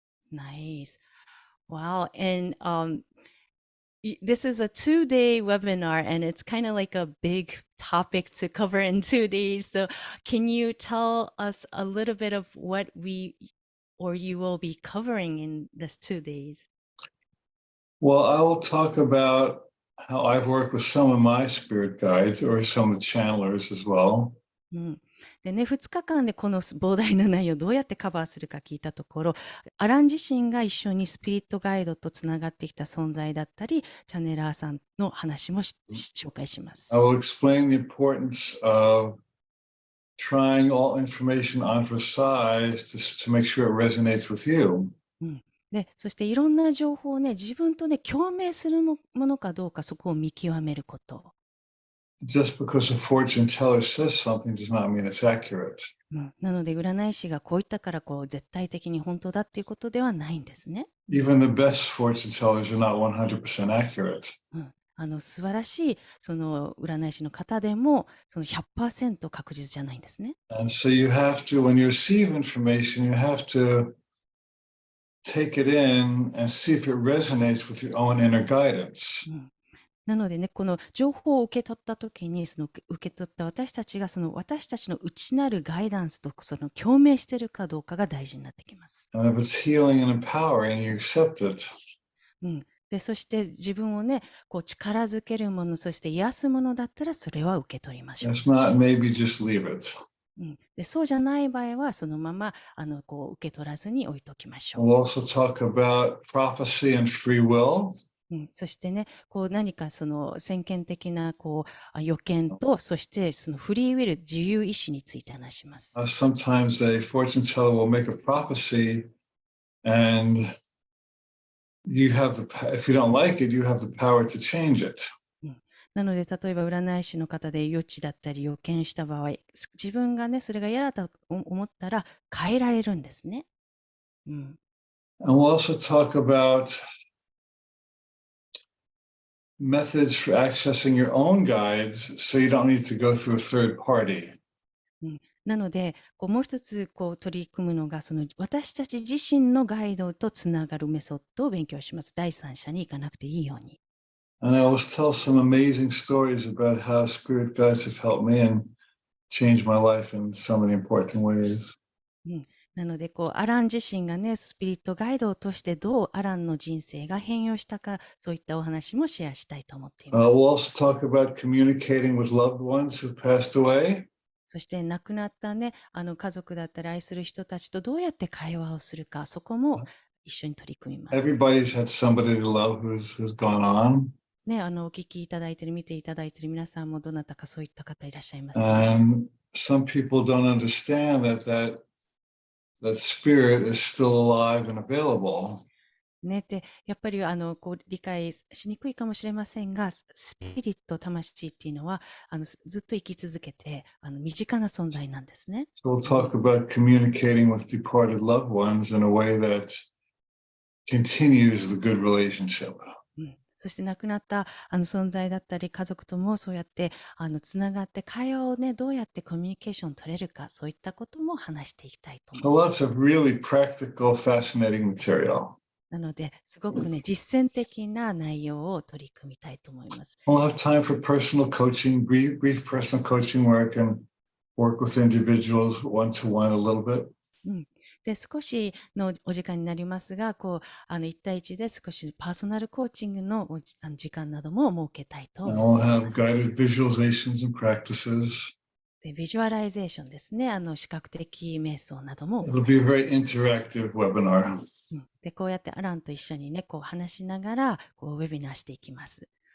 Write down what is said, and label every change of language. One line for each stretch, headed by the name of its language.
English: Nice. Wow. And this is a 2-day webinar and it's kind of like a big topic to cover in 2 days. So can you tell us a little bit of what you will be covering in this 2 days? Well, I will talk about how I've worked with some of my spirit guides or some of the channelers as well.
Japanese: でね、2日間でこの膨大な内容をどうやってカバーするか聞いたところ、アラン自身が一緒にスピリットガイドとつながってきた存在だったり、チャネラーさんの話も紹介します。
English: I will explain the importance of trying all information on for size to make sure it resonates with you.
Japanese: で、そしていろんな情報をね、自分とね、共鳴するものかどうか、そこを見極めること。
English: Just because a fortune teller says something does not mean it's accurate.
Japanese: なので、占い師がこう言ったから絶対的に本当だっていうことではないんですね。
English: Even the best fortune tellers are not 100% accurate.
Japanese: 素晴らしいその占い師の方でもその100%確実じゃないんですね。
English: And so you have to, when you receive information, you have to take it in and see if it resonates with your own inner guidance.
Japanese: なのでね、この情報を受け取った時に、その受け取った私たちがその私たちの内なるガイダンスとその共鳴しているかどうかが大事になってきます。
English: And if it's healing and empowering, you accept it.
Japanese: で、そして自分をね、こう力づけるもの、そして癒すものだったらそれは受け取りましょう。
English: If not, maybe just leave it.
Japanese: で、そうじゃない場合はそのままこう受け取らずに置いときましょう。
English: We'll also talk about prophecy and free will.
Japanese: そしてね、こう何かその先見的なこう予見と、そしてそのフリーウィル、自由意志について話します。
English: Sometimes a fortune teller will make a prophecy, and you have the, if you don't like it, you have the power to change it.
Japanese: なので、例えば占い師の方で予知だったり予見した場合、自分がね、それが嫌だと思ったら変えられるんですね。
English: And we'll also talk about methods for accessing your own guides so you don't need to go through a third party.
Japanese: なので、もう一つ取り組むのが、その私たち自身のガイドとつながるメソッドを勉強します。第三者に行かなくていいように。
English: And I will tell some amazing stories about how spirit guides have helped me and changed my life in so many important ways.
Japanese: なので、アラン自身がね、スピリットガイドを通してどうアランの人生が変容したか、そういったお話もシェアしたいと思っています。
English: We'll also talk about communicating with loved ones who've passed away.
Japanese: そして亡くなったね、家族だったり愛する人たちとどうやって会話をするか、そこも一緒に取り組みます。
English: Everybody's had somebody to love who's gone on.
Japanese: ね、お聞きいただいている、見ていただいている皆さんもどなたかそういった方いらっしゃいます、ね。
English: And some people don't understand that spirit is still alive and available.
Japanese: ね、でやっぱり理解しにくいかもしれませんが、スピリット、魂っていうのはずっと生き続けて身近な存在なんですね。
English: So we'll talk about communicating with departed loved ones in a way that continues the good relationship.
Japanese: そして亡くなった存在だったり家族ともそうやってつながって会話をね、どうやってコミュニケーション取れるか、そういったことも話していきたいと思います。
English: So lots of really practical, fascinating material.
Japanese: なので、すごくね、実践的な内容を取り組みたいと思います。
English: We'll have time for personal coaching, brief personal coaching where I can work with individuals one-to-one a little bit.
Japanese: で、少しのお時間になりますが、1対1で少しパーソナルコーチングの時間なども設けたいと思います。
English: And we'll have guided visualizations and practices.
Japanese: で、ビジュアライゼーションですね。視覚的瞑想なども。
English: It'll be a very interactive webinar.
Japanese: で、こうやってアランと一緒にね、話しながら、ウェビナーしていきます。